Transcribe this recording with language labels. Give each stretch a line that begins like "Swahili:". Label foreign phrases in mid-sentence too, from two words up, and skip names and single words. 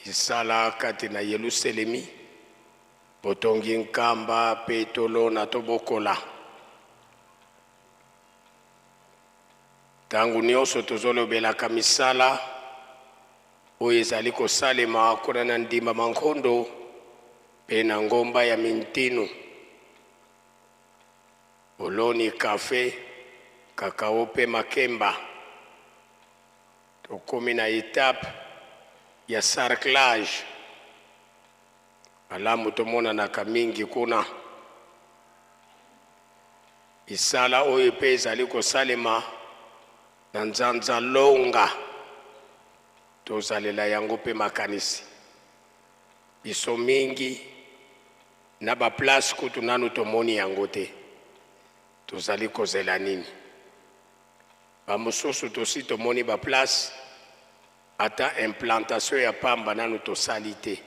Lingala: isala kati na Yerusalemi botongi nkamba pe tolo na tobokola tangu nyonso tozolobelaka misala oyo ezali kosalema kuna na ndimba mankondo pe na ngomba ya mintinu oloni kafe kakao pe makemba tokomi na etape ya sarclage alamu tomonanaka mingi kuna isala oyo pe ezali kosalema na nzanza longa tozalela yango pe makanisi biso mingi na baplace kutu nanu tomoni yango te tozali kozela nini bamosusu tosi tomoni baplace ata implantation ya pamba nanu tosali te.